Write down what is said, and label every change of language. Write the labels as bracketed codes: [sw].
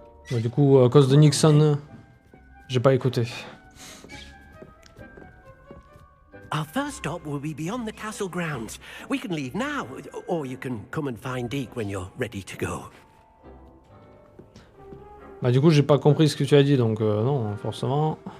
[fr] Bah, du coup, à cause de Nixon, j'ai pas écouté. [en] Our first stop will be beyond the castle grounds. We can leave now, or you can come and find Deke when you're ready to go. [fr] Bah du coup, j'ai pas compris ce que tu as dit, donc non, forcément.